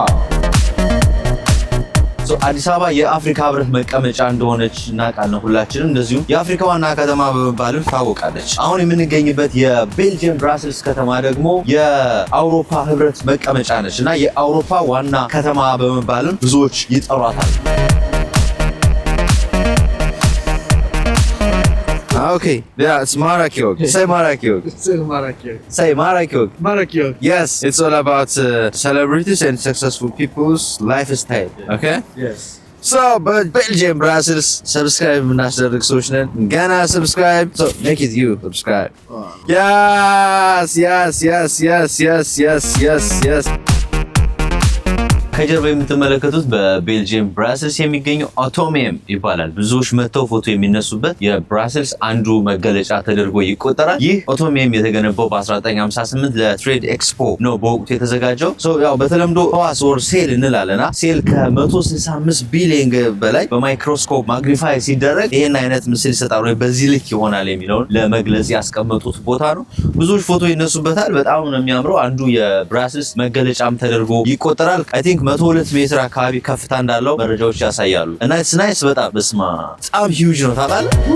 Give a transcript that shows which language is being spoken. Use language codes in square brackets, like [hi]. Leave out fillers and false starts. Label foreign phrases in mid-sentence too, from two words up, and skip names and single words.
[am] አዲስ አበባ የአፍሪካ ህብረት መቀመጫ እንደሆነች እናውቃለን ሁላችንም። እንደዚሁም የአፍሪካ ዋና ከተማ በመባልም ታወቃለች። አሁን የምንገኝበት የቤልጅየም ብራስልስ ከተማ ደግሞ የአውሮፓ ህብረት መቀመጫ ነች እና የአውሮፓ ዋና ከተማ በመባልም ብዙዎች ይጠሯታል። [en] Okay, yeah, it's Marakyog. Say Marakyog. Say Marakyog. Say Marakyog. Marakyog. Yes, it's all about celebrities and successful people's lifestyle. Okay? Yes. So, but [am] Belgium, Brussels, subscribe እናስደርግ ሰዎች ነን። ገና subscribe. [en] So, make it you subscribe. Oh. Yes, yes, yes, yes, yes, yes, yes, yes. [am] ከጀርባ የምትመለከቱት በቤልጂየም ብራስልስ የሚገኘው አቶሚየም ይባላል። ብዙዎች መጥተው ፎቶ የሚነሱበት የብራስልስ አንዱ መገለጫ ተደርጎ ይቆጠራል። ይህ አቶሚየም የተገነባው በ1958 ለትሬድ ኤክስፖ ነው በወቅቱ የተዘጋጀው። ያው በተለምዶ ህዋስ ወር ሴል እንላለና ሴል ከ165 ቢሊዮን በላይ በማይክሮስኮፕ ማግኒፋይ ሲደረግ ይህን አይነት ምስል ይሰጣል ወይ በዚህ ልክ ይሆናል የሚለውን ለመግለጽ ያስቀመጡት ቦታ ነው። ብዙዎች ፎቶ ይነሱበታል። በጣም ነው የሚያምረው። አንዱ የብራስልስ መገለጫም ተደርጎ ይቆጠራል። [en] I think [am] 102 ሜትር አካባቢ ከፍታ እንዳለው መረጃዎች ያሳያሉ። እና [en] it's nice [am] በጣም በጣም ሂውጅ ነው ታውቃለህ።